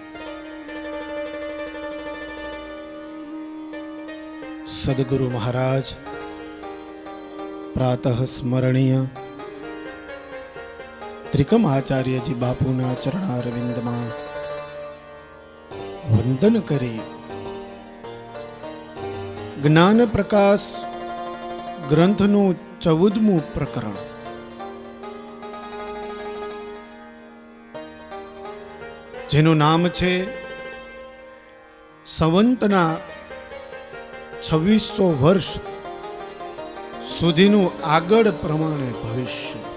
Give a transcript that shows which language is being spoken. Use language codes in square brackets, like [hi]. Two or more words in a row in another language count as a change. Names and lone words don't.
[gu] સદ્ગુરુ મહારાજ પ્રાતઃ સ્મરણીય ત્રિકમ આચાર્ય જી બાપૂના ચરણારવિંદમાં વંદન કરી જ્ઞાન પ્રકાશ ગ્રંથનું 14મું પ્રકરણ જેનું નામ છે સંવંતના 2600 વર્ષ સુધીનું આગળ પ્રમાણે ભવિષ્ય.